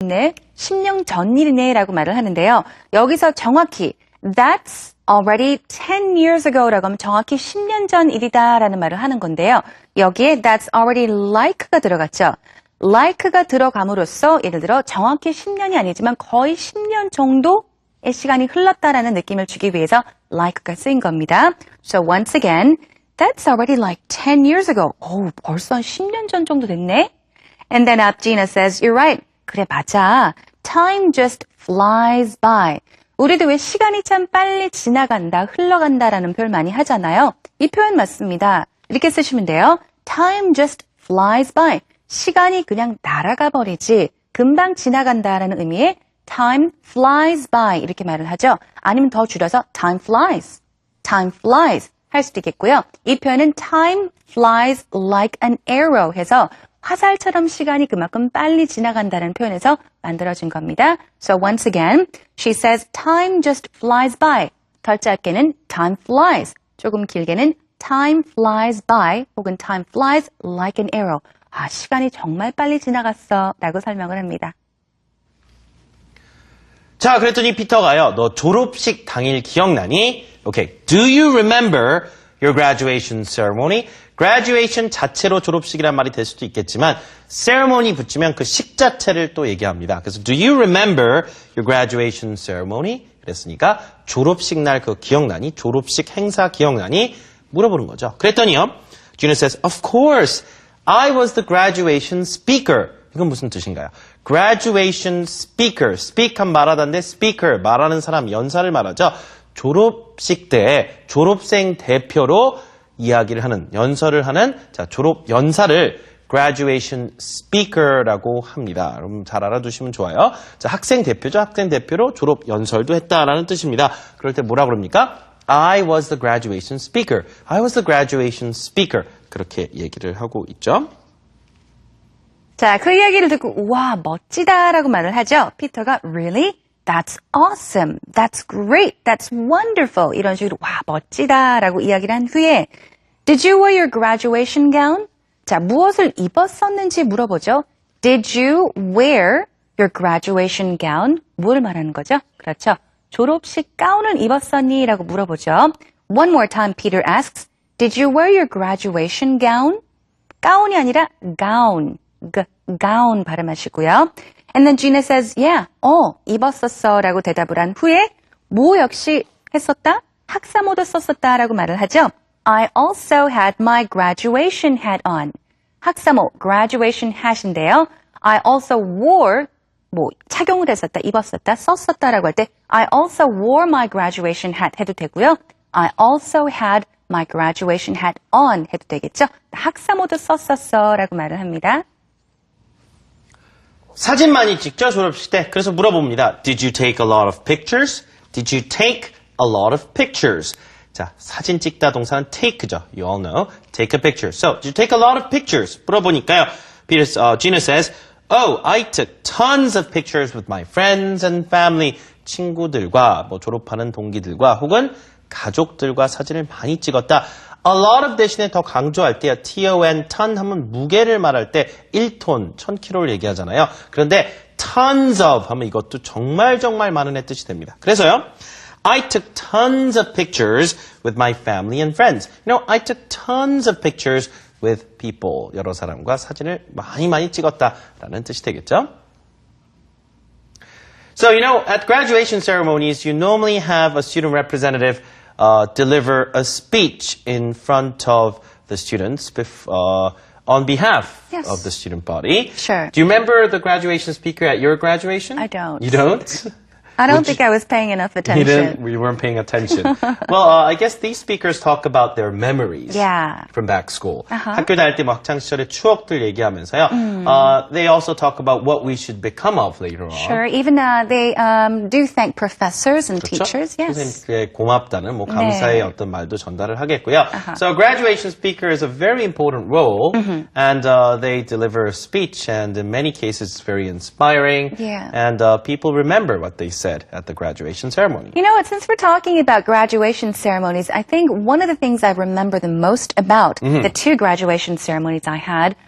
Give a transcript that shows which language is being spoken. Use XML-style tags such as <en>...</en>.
<ko>됐네, 10년 전 일이네 라고 말을 하는데요. 여기서 정확히</ko> <en>That's already 10 years ago</en> <ko>라고 하면 정확히 10년 전 일이다 라는 말을 하는 건데요. 여기에</ko> <en>That's already like</en> <ko>가 들어갔죠. like가 들어감으로써 예를 들어 정확히 10년이 아니지만 거의 10년 정도의 시간이 흘렀다라는 느낌을 주기 위해서 like가 쓰인 겁니다.</ko> <en>So once again, That's already like 10 years ago.</en> <ko>벌써 한 10년 전 정도 됐네.</ko> <en>And then up Gina says, You're right.</en> <ko>그래, 맞아.</ko> <en>Time just flies by.</en> <ko>우리도 왜 시간이 참 빨리 지나간다, 흘러간다라는 표현 많이 하잖아요. 이 표현 맞습니다. 이렇게 쓰시면 돼요.</ko> <en>Time just flies by.</en> <ko>시간이 그냥 날아가 버리지, 금방 지나간다라는 의미의 time flies by 이렇게 말을 하죠. 아니면 더 줄여서 time flies 할 수도 있겠고요. 이 표현은</ko> <en>time flies like an arrow</en> <ko>해서 화살처럼 시간이 그만큼 빨리 지나간다는 표현에서 만들어진 겁니다.</ko> <en>So once again, she says time just flies by.</en> <ko>덜 짧게는</ko> <en>time flies,</en> <ko>조금 길게는</ko> <en>time flies by</en> <ko>혹은</ko> <en>time flies like an arrow.</en> <ko>시간이 정말 빨리 지나갔어 라고 설명을 합니다. 자, 그랬더니 피터가요, 너 졸업식 당일 기억나니?</ko> <en>Okay, do you remember your graduation ceremony?</en> <ko>graduation 자체로 졸업식이란 말이 될 수도 있겠지만 ceremony 붙이면 그 식 자체를 또 얘기합니다.</ko> <en>그래서 do you remember your graduation ceremony?</en> <ko>그랬으니까 졸업식 날 그거 기억나니? 졸업식 행사 기억나니? 물어보는 거죠.</ko> <en>그랬더니요, Gina says, of course, I was the graduation speaker.</en> <ko>이건 무슨 뜻인가요? graduation speaker. speak 한 말하다인데 speaker, 말하는 사람, 연사를 말하죠. 졸업식 때 졸업생 대표로 이야기를 하는, 연설을 하는, 자, 졸업 연사를 graduation speaker라고 합니다. 여러분 잘 알아두시면 좋아요. 자, 학생 대표죠. 학생 대표로 졸업 연설도 했다라는 뜻입니다. 그럴 때 뭐라 그럽니까?</ko> <en>I was the graduation speaker. I was the graduation speaker.</en> <ko>그렇게 얘기를 하고 있죠. 자, 그 이야기를 듣고 우와, 멋지다라고 말을 하죠.</ko> <en>피터가 really? That's awesome. That's great. That's wonderful.</en> <ko>이런 식으로 와, 멋지다라고 이야기를 한 후에</ko> <en>Did you wear your graduation gown?</en> <ko>자, 무엇을 입었었는지 물어보죠.</ko> <en>Did you wear your graduation gown?</en> <ko>뭘 말하는 거죠? 그렇죠. 졸업식 가운을 입었었니? 라고 물어보죠.</ko> <en>One more time, Peter asks, Did you wear your graduation gown?</en> <ko>가운이 아니라 gown. gown 발음하시고요.</ko> <en>And then Gina says, yeah,</en> <ko>입었었어 라고 대답을 한 후에 뭐 역시 했었다? 학사모도 썼었다 라고 말을 하죠.</ko> <en>I also had my graduation hat on.</en> <ko>학사모,</ko> <en>graduation hat인데요. I also wore,</en> <ko>착용을 했었다, 입었었다, 썼었다라고 할 때</ko> <en>I also wore my graduation hat</en> <ko>해도 되고요.</ko> <en>I also had my graduation hat on</en> <ko>해도 되겠죠. 학사모도 썼었어 라고 말을 합니다. 사진 많이 찍죠, 졸업식 때. 그래서 물어봅니다.</ko> <en>Did you take a lot of pictures? Did you take a lot of pictures?</en> <ko>자, 사진 찍다 동사는 take죠.</ko> <en>You all know. Take a picture. So, did you take a lot of pictures?</en> <ko>물어보니까요.</ko> <en>Gina says, I took tons of pictures with my friends and family.</en> <ko>친구들과, 졸업하는 동기들과 혹은 가족들과 사진을 많이 찍었다. A lot of 대신에 더 강조할 때요. ton, ton 하면 무게를 말할 때 1톤, 1000kg를 얘기하잖아요. 그런데 tons of 하면 이것도 정말 많은 의 뜻이 됩니다. 그래서요.</ko> <en>I took tons of pictures with my family and friends. I took tons of pictures with people.</en> <ko>여러 사람과 사진을 많이 찍었다라는 뜻이 되겠죠.</ko> <en>So, at graduation ceremonies, you normally have a student representative deliver a speech in front of the students on behalf of the student body. Sure. Do you remember the graduation speaker at your graduation? I don't. You don't? I don't think I was paying enough attention. You weren't paying attention. Well, I guess these speakers talk about their memories from back school.</en> <ko>학교 다닐 때 학창 시절의 추억들 얘기하면서요.</ko> <en>They also talk about what we should become of later on. Sure. Even they do thank professors and</en> <ko>그렇죠?</ko> <en>teachers. Yes.</en> <ko>선생님께 고맙다는 감사의 어떤 말도 전달을 하겠고요.</ko> <en>So graduation speaker is a very important role, and they deliver a speech, and in many cases it's very inspiring, and people remember what they said at the graduation ceremony. You know what, since we're talking about graduation ceremonies, I think one of the things I remember the most about the two graduation ceremonies I had</en>